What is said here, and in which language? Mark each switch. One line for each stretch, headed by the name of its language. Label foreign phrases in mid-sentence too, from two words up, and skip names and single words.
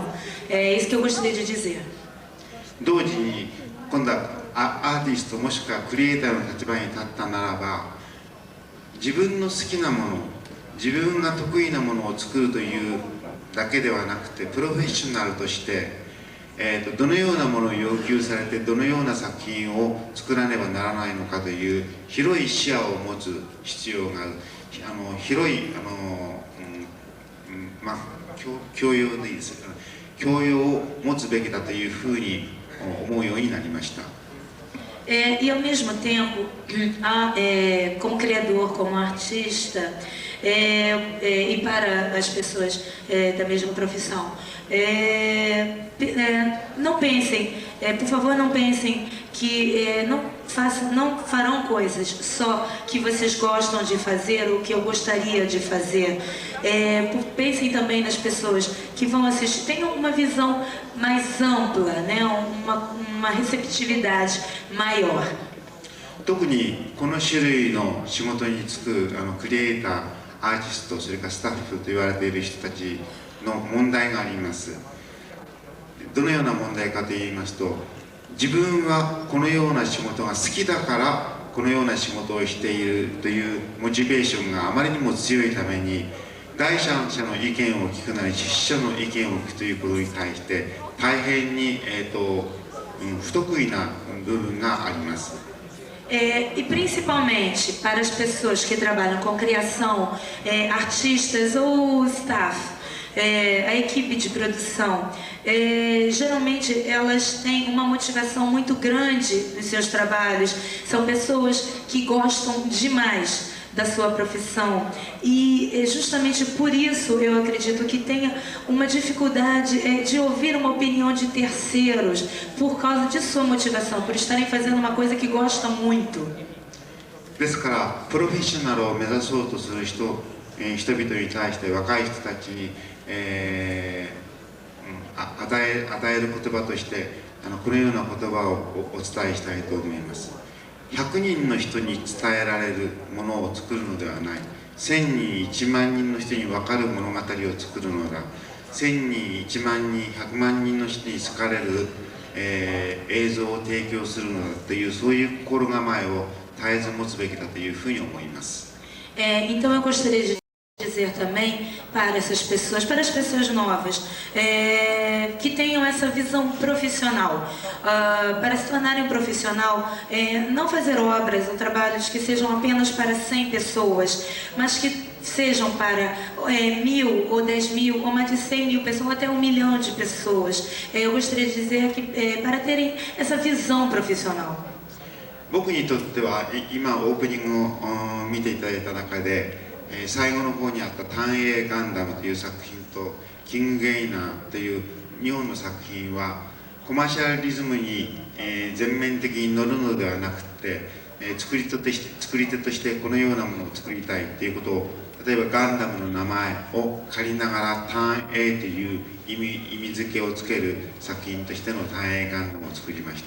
Portuguese: É isso que eu gostaria de dizer.
Japanese: 同時に今度はアーティストもしくはクリエイターの立場に立ったならば、自分の好きなもの、自分が得意なものを作るというだけではなくて、プロフェッショナルとしてどのようなものを要求されてどのような作品を作らねばならないのかという広い視野を持つ必要がある。広い教養でいいですか、教養を持つべきだというふうに思うようになりました。
Portuguese: E ao mesmo tempo, como criador, como artista, e para as pessoas da mesma profissão, não pensem, por favor, não pensem que não farão coisas só que vocês gostam de fazer ou que eu gostaria de fazer. Pensem também nas pessoas que vão assistir, tenham uma visão mais ampla, né? uma receptividade maior.
Japanese: 特にこの種類の仕事に就くクリエイター、アーティスト、それからスタッフと言われている人たちの問題があります。どのような問題かといいますと、自分はこのような仕事が好きだからこのような仕事をしているというモチベーションがあまりにも強いために、第三者の意見を聞くなり出資者の意見を聞くということに対して大変に、不得意な部分があります。
Portuguese: E principalmente para as pessoas que trabalham com criação, artistas ou staff, a equipe de produção, geralmente elas têm uma motivação muito grande nos seus trabalhos, são pessoas que gostam demais da sua profissão e justamente por isso eu acredito que tenha uma dificuldade de ouvir uma opinião de terceiros por causa de sua motivação, por estarem fazendo uma coisa que gostam muito.
Japanese: ですからプロフェッショナルを目指そうとする人々に対して若い人たちに、与える言葉としてこのような言葉をお伝えしたいと思います。100人の人に伝えられるものを作るのではない。1000人1万人の人に分かる物語を作るのだ。1000人1万人100万人の人に好かれる、映像を提供するのだというそういう心構えを絶えず持つべきだというふうに思います。
Portuguese: Então eu gostaria de dizer também para essas pessoas, para as pessoas novas, que tenham essa visão profissional, para se tornarem um profissional, não fazer obras ou trabalhos que sejam apenas para 100 pessoas, mas que sejam para 1000 ou 10.000 ou mais de 100.000 pessoas, ou até 1 milhão de pessoas. Eu gostaria de dizer que para terem essa visão profissional.
Japanese: 僕にとっては今オープニングを見ていただいた中で最後の方にあった「単影ガンダム」という作品と「キングゲイナー」という日本の作品はコマーシャリズムに全面的に乗るのではなくて作り手としてこのようなものを作りたいということを例えばガンダムの名前を借りながら「単影」という意味付けをつける作品としての「単影ガンダム」を作りました。